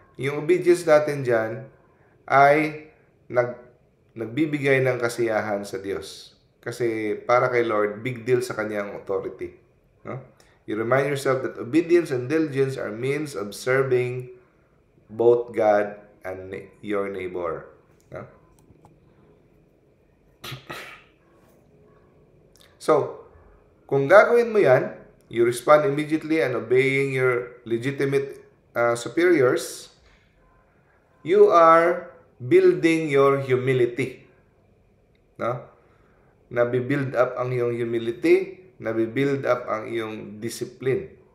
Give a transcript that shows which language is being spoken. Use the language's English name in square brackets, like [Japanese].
[Filipino] Yung obedience natin dyan ay nagbibigay ng kasiyahan sa Diyos. Kasi para kay Lord, big deal sa kanyang authority. No? [English] You remind yourself that obedience and diligence are means of serving both God and your neighbor. No? So, [Filipino] kung gagawin mo yan, [English] you respond immediately and obeying your legitimate superiors, you are building your humility. [Filipino] No? Nabibuild up ang iyong humility, nabibuild up ang iyong discipline.